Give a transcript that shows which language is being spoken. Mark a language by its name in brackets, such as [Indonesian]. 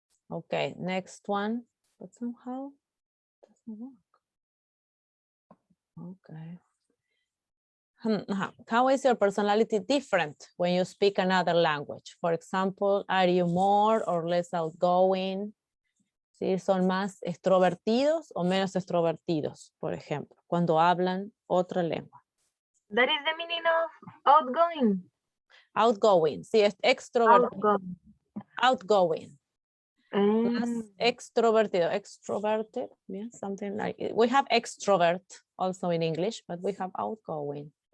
[English] Okay, next one, but somehow it doesn't work. Okay. How is your personality different when you speak another language? For example, are you more or less outgoing? [Spanish] ¿Sí? ¿Son más extrovertidos o menos extrovertidos, por ejemplo, cuando hablan otra lengua? [English] That is the meaning of outgoing. [Spanish] Outgoing, sí, es extrovertido. Outgoing. Más extrovertido, [English] extroverted, yeah, something like it. We have extrovert also in English, but we have outgoing.